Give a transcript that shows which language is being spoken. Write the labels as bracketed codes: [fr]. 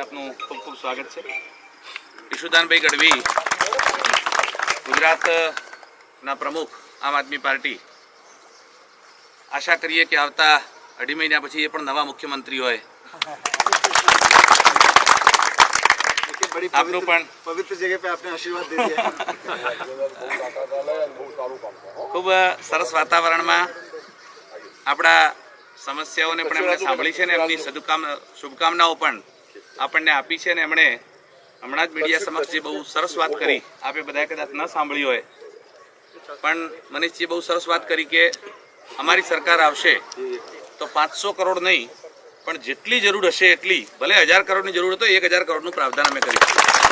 [gu] આપનું ખૂબ ખૂબ સ્વાગત છે. ઈશુદાનભાઈ ગઢવી ગુજરાતના પ્રમુખ આમ આદમી પાર્ટી, આશા કરીએ કે આવતા 2.5 મહિના પછી એ પણ નવા મુખ્યમંત્રી હોય. આપનું પણ [hi] पवित्र जगह पे आपने आशीर्वाद दे दिया [gu] ખૂબ સરસ વાતાવરણમાં આપણા સમસ્યાઓને પણ એમણે સાંભળી છે ને એમની શુભકામનાઓ પણ આપણને આપી છે. ને એમણે હમણાં જ મીડિયા સમક્ષ જે બહુ સરસ વાત કરી, આપે બધાએ કદાચ ન સાંભળી હોય, પણ મનીષજીએ બહુ સરસ વાત કરી કે અમારી સરકાર આવશે તો 500 કરોડ નહીં, પણ જેટલી જરૂર હશે એટલી, ભલે 1000 કરોડની જરૂર હોય તો 1000 કરોડનું પ્રાવધાન અમે કરીશું.